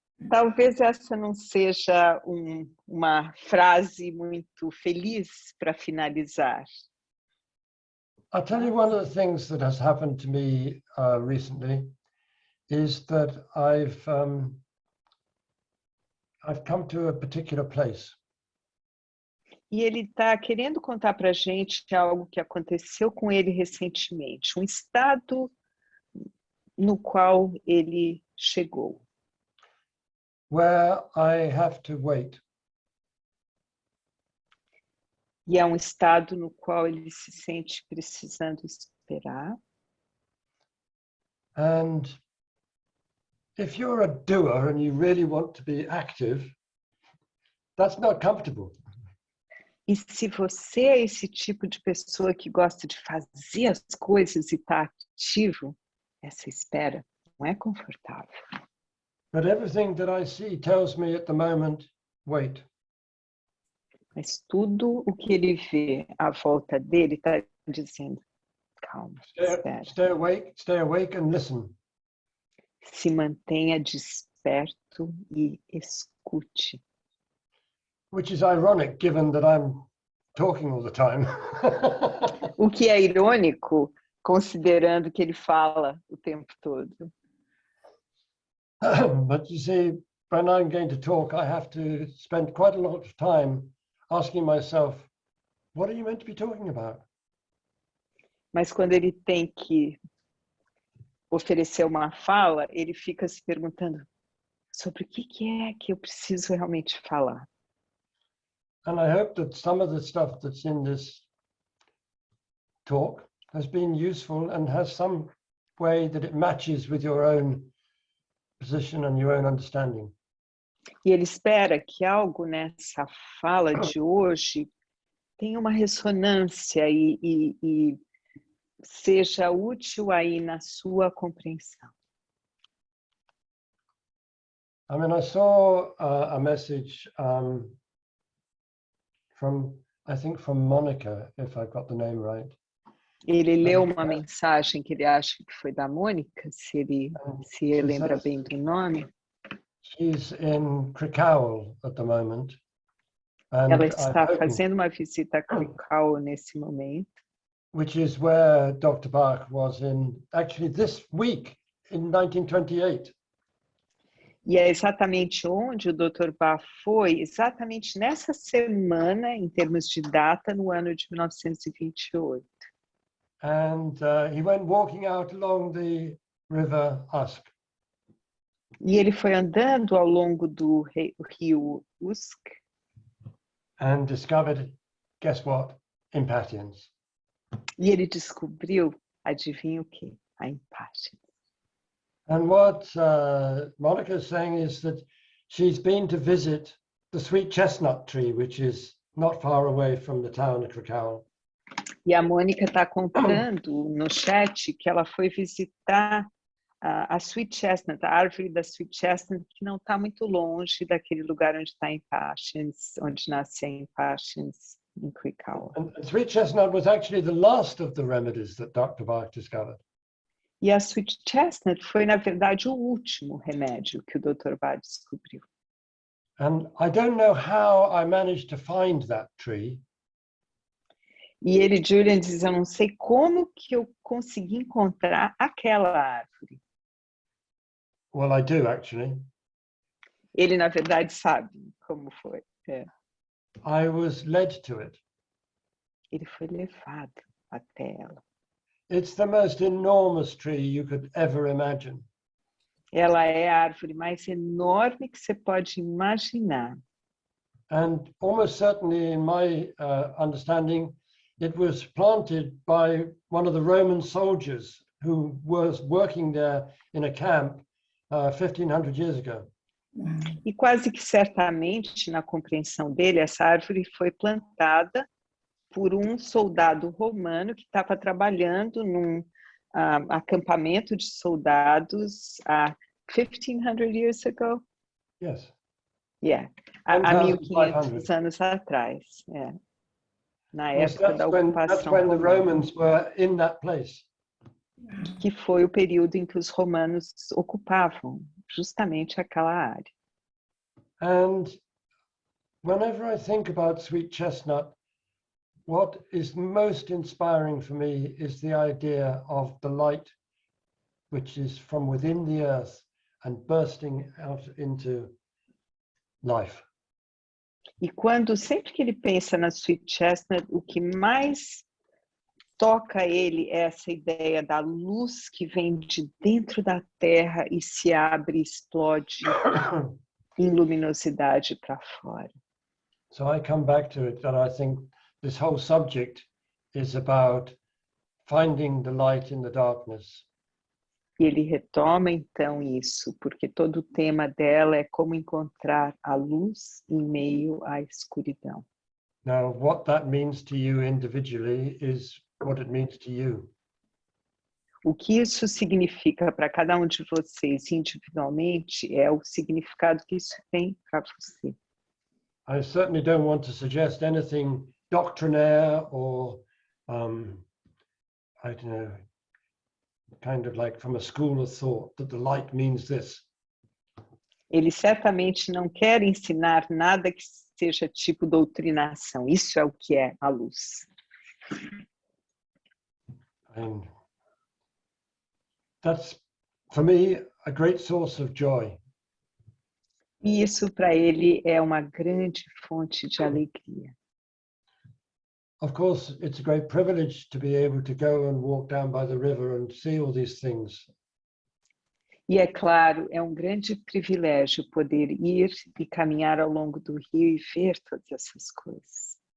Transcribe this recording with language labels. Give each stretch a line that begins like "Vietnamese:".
Portuguese: Talvez essa não seja uma frase muito feliz para finalizar.
English: I'll tell you one of the things that has happened to me recently is that I've come to a particular place.
Portuguese: E ele está querendo contar para a gente algo que aconteceu com ele recentemente, um estado no qual ele chegou.
English: Where I have to wait.
Portuguese: E é um estado no qual ele se sente precisando esperar.
English: And if you're a doer and you really want to be active, that's not comfortable.
Portuguese: E se você é esse tipo de pessoa que gosta de fazer as coisas e está ativo, essa espera não é confortável.
English: But everything that I see tells me at the moment, wait.
Portuguese: Mas tudo o que ele vê à volta dele está dizendo, calma, espera.
English: Stay awake and listen.
Portuguese: Se mantenha desperto e escute.
English: Which is ironic given that I'm talking all the time.
Portuguese: O que é irônico, considerando que ele fala o tempo todo.
English: But you see, when I'm going to talk, I have to spend quite a lot of time asking myself, what are you meant to be talking about?
Portuguese: Mas quando ele tem que oferecer uma fala, ele fica se perguntando sobre o que é que eu preciso realmente falar.
English: And I hope that some of the stuff that's in this talk has been useful and has some way that it matches with your own position and your own understanding.
Portuguese: E ele espera que algo nessa fala de hoje tenha uma ressonância e seja útil aí na sua compreensão.
English: I mean, I saw a message from, I think from Monica, if I've got the name right.
Portuguese: Ele leu uma mensagem que ele acha que foi da Mônica, se ele lembra bem do nome.
English: She's in Krakow at the moment. And
Portuguese: Ela está fazendo uma visita a Krakow nesse momento.
English: Which is where Dr. Bach was in, actually this week, in 1928.
Portuguese: E é exatamente onde o Dr. Bach foi, exatamente nessa semana, em termos de data, no ano de 1928.
English: And he went walking out along the river Usk.
Portuguese: E ele foi andando ao longo do rio Usk.
English: And discovered, guess what? Impatience.
Portuguese: E ele descobriu, adivinha o quê? A impatience.
English: And what Monica is saying is that she's been to visit the sweet chestnut tree, which is not far away from the town of Krakow.
Portuguese: E a Mônica está contando no chat que ela foi visitar a Sweet Chestnut, a árvore da Sweet Chestnut, que não está muito longe daquele lugar onde está Impatience, onde nasce a Impatience, em Krakow.
English: And sweet chestnut was actually the last of the remedies that Dr. Bach discovered.
Portuguese: E a Sweet Chestnut foi, na verdade, o último remédio que o Dr. Bach descobriu.
English: And I don't know how I managed to find that tree.
Portuguese: E ele, Julian, diz, eu não sei como que eu consegui encontrar aquela árvore.
English: Well, I do, actually.
Portuguese: Ele, na verdade, sabe como foi. É.
English: I was led to it.
Portuguese: Ele foi levado até ela.
English: It's the most enormous tree you could ever imagine.
Portuguese: Ela é a árvore mais enorme que você pode imaginar.
English: And almost certainly, in my understanding, it was planted by one of the Roman soldiers who was working there in a camp 1,500 years ago.
Portuguese: E quase que certamente, na compreensão dele, essa árvore foi plantada por um soldado romano que estava trabalhando num acampamento de soldados há
English: 1,500 years ago. Yes. Yeah,
Portuguese: há 1.500 anos atrás. Yeah. Na época da ocupação
English: that's when the
Portuguese: romana.
English: Romans were in that place.
Portuguese: Que foi o período em que os romanos ocupavam justamente aquela área.
English: And whenever I think about sweet chestnut, what is most inspiring for me is the idea of the light which is from within the earth and bursting out into life.
Portuguese: E sempre que ele pensa na Sweet Chestnut, o que mais toca ele é essa ideia da luz que vem de dentro da terra e se abre e explode em luminosidade para fora.
English: So I come back to it that I think this whole subject is about finding the light in the darkness.
Portuguese: E ele retoma então isso, porque todo o tema dela é como encontrar a luz em meio à escuridão.
English: Now, what that means to you individually is what it means to you.
Portuguese: O que isso significa para cada um de vocês individualmente é o significado que isso tem para você.
English: I certainly don't want to suggest anything doctrinaire or, I don't know, kind of like from a school of thought that the light means this.
Portuguese: Ele certamente não quer ensinar nada que seja tipo doutrinação. Isso é o que é a luz.
English: And that's, for me, a great source of joy.
Portuguese: E isso para ele é uma grande fonte de alegria.
English: Of course, it's a great privilege to be able to go and walk down by the river and see all these things.
Portuguese: E é claro, é um grande privilégio poder ir e caminhar ao longo do rio e ver todas essas coisas.